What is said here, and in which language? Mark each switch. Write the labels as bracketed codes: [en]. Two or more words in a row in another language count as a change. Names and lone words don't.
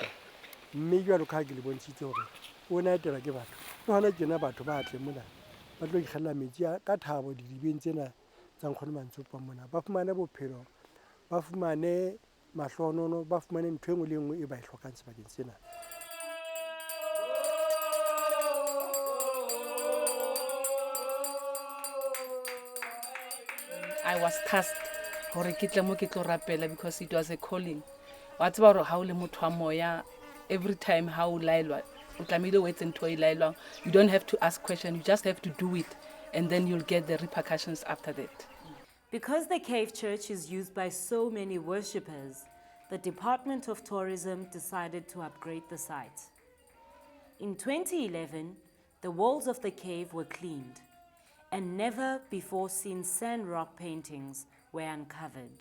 [st] Mme jwalo ka ha ke le bontshitse hore o na etela ke batho, le hona tjena batho ba tle mona ba tlo ikgella metsi ka thabo didibeng tsena tsa nkgono Mantsopa mona, ba fumane bophelo, ba fumane mahlohonolo ba fumane ntho e nngwe le e nngwe e ba e hlokang sebakeng sena. [en] I was tasked [st] hore ke tle mo ke tlo rapela [en] because it was a calling. [st] Wa tseba hore ha o le motho wa moya, [en] every time [st] how laelwa o tlamehile o etse ntho e laelwang. [en] You don't have to ask questions, you just have to do it, and then you'll get the repercussions after that. Because the cave church is used by so many worshippers, the Department of Tourism decided to upgrade the site. In 2011, the walls of the cave were cleaned, and never before seen sand rock paintings were uncovered.